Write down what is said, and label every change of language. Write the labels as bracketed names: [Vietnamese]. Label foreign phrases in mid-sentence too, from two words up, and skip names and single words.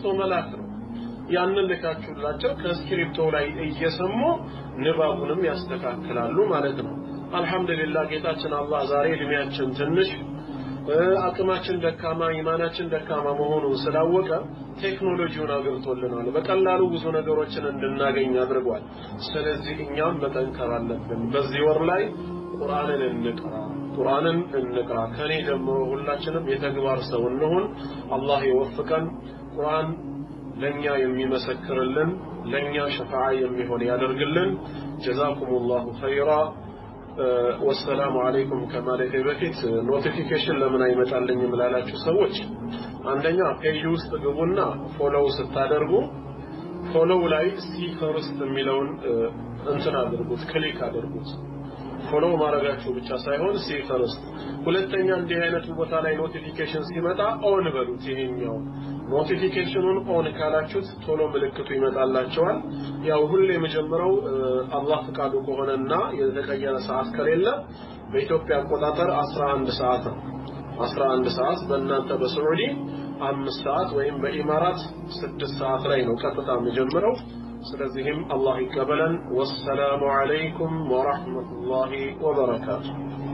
[Amharic] መላክ ነው ያንን ልካችሁላቸው ከስክሪፕቶ ላይ እየሰሙ ንባቡንም ያስተካክላሉ ማለት ነው አልহামዱሊላህ ጌታችን አላህ ዛሬ እድሜያችን ትንሽ አቅማችን ደካማ ኢማናችን ደካማ መሆኑን ስላወቀ ቴክኖሎጂውን አግርቶልናል በቀላሉ ብዙ ነገሮችን እንድናገኝ አድርጓል ስለዚህ እኛም መጠንከር አለብን በዚህ ወር ላይ ቁርአንን እንቅራ ከኔ ጀምሮ ሁላችንም የተግባር ሰው እንሁን አላህ ይወፍቀን ቁርአን ለኛ የሚመሰክርልን ለኛ ሸፋዓ የሚሆን ያደርግልን [Arabic] جزاكم الله خيرا والسلام عليكم كما لكي [Amharic] notification ለምን አይመጣልኝም ላላችሁ ሰዎች አንደኛ ፔጅ ውስጥ ግቡና ፎሎው ስታደርጉ ፎሎው ላይ [English] see first [Amharic] የሚለውን እንትን አድርጉት ክሊክ አድርጉት ፎሎው ማድረጋችሁ ብቻ ሳይሆን [English] see first [Amharic] ሁለተኛ እንዲህ አይነት ቦታ ላይ ኖቲፊኬሽን ሲመጣ ኦን በሉት ይሄኛው ኖቲፊኬሽኑን ኦን ካላችሁት ቶሎ ምልክቱ ይመጣላችኋል ያው ሁሌ የመጀመሪያው አላህ ፈቃዱ ከሆነና የተቀየረ ሰዓት ከሌለ በኢትዮጵያ አቆጣጠር 11 ሰዓት ነው 11 ሰዓት በእናንተ በሳዑዲ 5 ሰዓት ወይም በኢማራት 6 ሰዓት ላይ ነው ቀጥታ የሚጀምረው ስለዚህም አላህ ይቀበለን [Arabic] والسلام عليكم ورحمة الله وبركاته